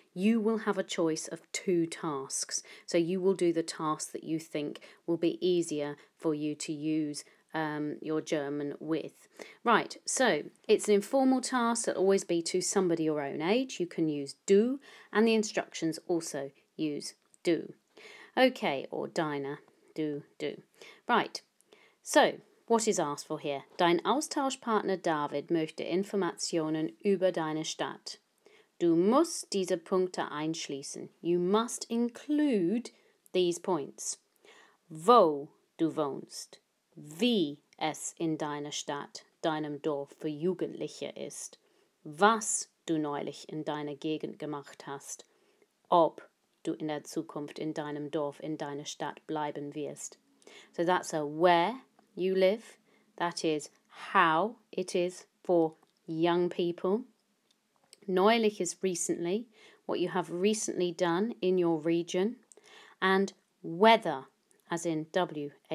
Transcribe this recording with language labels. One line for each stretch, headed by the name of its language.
English: You will have a choice of 2 tasks. So you will do the task that you think will be easier for you to use your German with. Right, so it's an informal task that'll always be to somebody your own age. You can use du, and the instructions also use du. Okay, or deine, du. Right, so what is asked for here?
German: Dein Austauschpartner David möchte Informationen über deine Stadt. Du musst diese Punkte einschließen.
English: You must include these points.
German: Wo du wohnst. Wie es in deiner Stadt, deinem Dorf für Jugendliche ist. Was du neulich in deiner Gegend gemacht hast. Ob du in der Zukunft in deinem Dorf, in deiner Stadt bleiben wirst.
English: So that's a where you live. That is how it is for young people. Neulich is recently, what you have recently done in your region. And whether, as in WHETHER.